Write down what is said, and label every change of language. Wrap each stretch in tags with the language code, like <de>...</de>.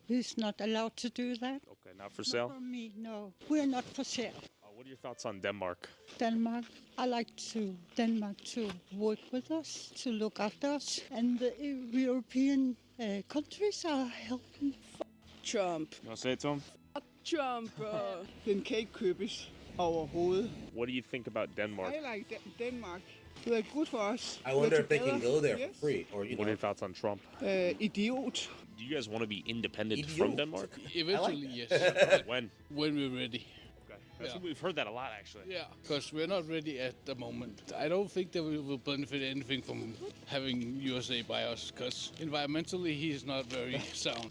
<en>He's not allowed to do that. Okay, not for sale? For me, no. We're not for sale. What are your thoughts on Denmark? Denmark, I like Denmark to work with us, to look after us, and the European countries are helping. Trump. You want to say it to him? Trump.</en> <da>Den kan ikke købes overhovedet.</da> <en>What do you think about Denmark? I like Denmark. They are good for us. I wonder if they can go there for free, or What are your thoughts on Trump? Idiot. Do you guys want to be independent from Denmark? Eventually, yes. When? When we're ready. Okay. We've heard that a lot, actually. Yeah, because we're not ready at the moment. I don't think that we will benefit anything from having USA by us, because environmentally he's not very sound.</en>